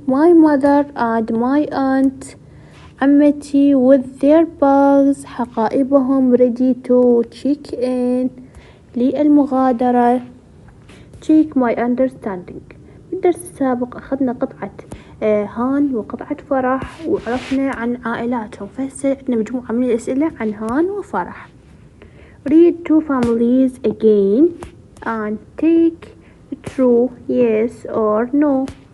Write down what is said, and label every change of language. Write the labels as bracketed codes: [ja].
[en] my mother and my aunt، عمتي with their bags، حقائبهم ready to check in، للمغادرة. check my understanding. [ar] بالدرس السابق أخذنا قطعة هان وقطعة فرح، وعرفنا عن عائلاتهم. فهسه عندنا مجموعة من الأسئلة عن هان وفرح. [en] read two families again and take true yes or no.